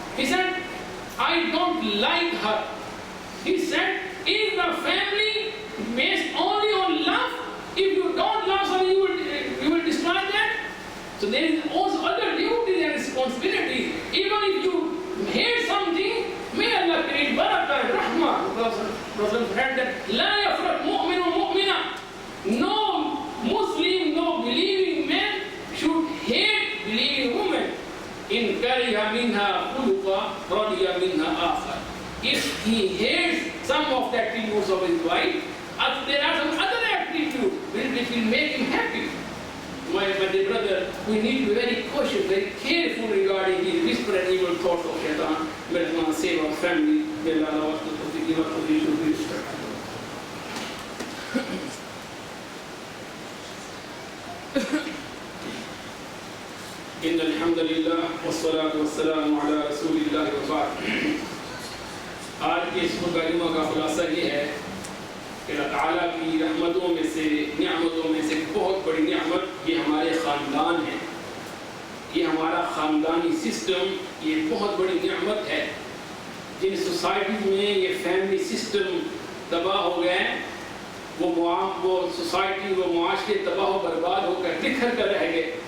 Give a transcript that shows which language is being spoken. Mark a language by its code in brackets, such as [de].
[en] He said, I don't like her. He said, is the family based only on love? If you don't love someone, you will destroy that. So there is also other duties and responsibilities. Even if you hate something, may Allah create barakah and rahmah. Prophet said that [ar] لا يفرق مؤمن ومؤمنة. [en] No Muslim, no believing man should hate believing woman. [ar] إن كره منها خلقا رضي منها آخر. [en] If he hates some of the attributes of his wife, there are some other attributes which will make him happy. My dear brother, we need to be very cautious, very careful regarding the whisper and evil thoughts of Shaitan. May Allah save our family. May Allah allow us to give us a vision to be respectful. [ar] إن الحمد لله والصلاة والسلام على رسول الله وبعد. [ur] آج کے اس مکالمہ کا خلاصہ یہ ہے کہ اللہ تعالیٰ کی رحمتوں میں سے، نعمتوں میں سے بہت بڑی نعمت یہ ہمارے خاندان ہے. یہ ہمارا خاندانی سسٹم یہ بہت بڑی نعمت ہے. جن سوسائٹیز میں یہ فیملی سسٹم تباہ ہو گئے، وہ سوسائٹی، وہ معاشرے تباہ و برباد ہو کر بکھر کر رہ گئے.